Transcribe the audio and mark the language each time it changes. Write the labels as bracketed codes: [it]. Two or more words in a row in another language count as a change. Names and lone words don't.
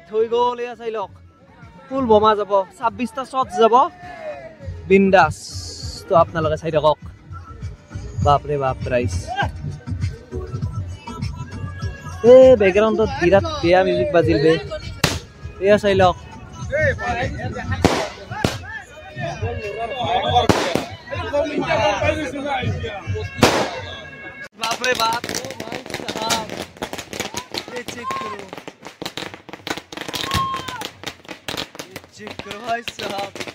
[as] হৈ গ'ল এয়া চাই লওক ফুল বোমা যাব 26টা শট যাব বিন্দাস তো আপোনালোকে চাই থাকক বাপৰে বাপ ৰাইজ বেকগ্ৰাউণ্ডত বিৰাট বেয়া মিউজিক বাজিল বে এয়া চাই লওক [hi] बाप रे बाप ओ भाई साहब ये चेक करो भाई साहब